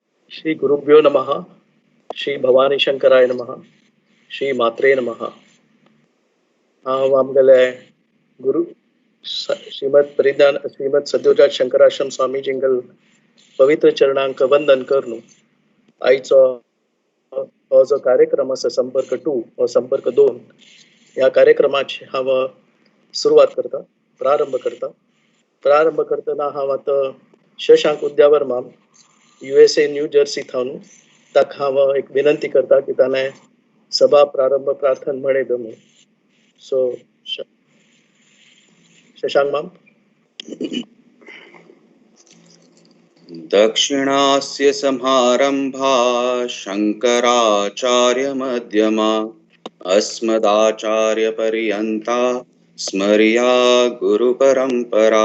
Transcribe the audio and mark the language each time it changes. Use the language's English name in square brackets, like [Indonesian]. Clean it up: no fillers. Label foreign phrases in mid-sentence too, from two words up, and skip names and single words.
[Sanskrit] श्री गुरुभ्यो नमः. श्री भवानी शंकराय नमः. श्री मात्रे नमः. [Konkani] हांव आमगेले गुरु श्रीमद सद्योजात शंकराश्रम स्वामी जिंगल पवित्र चरणांक वंदन करून आयचो हो जो कार्यक्रम आसा संपर्क 2 व संपर्क 2 ह्या कार्यक्रमाची हांव सुरवात करता, प्रारंभ करतना हांव आतां शशांक उद्यावर्मा USA न्यू जर्सी थावन ताका हांव एक विनंती करता की ताणें सभा प्रारंभ प्रार्थना म्हणें म्हणून. सो शशांक माम. [Sanskrit] दक्षिणास्य समारंभा शंकराचार्य मध्यमा अस्मदाचार्य पर्यंता स्मर्या गुरु परंपरा.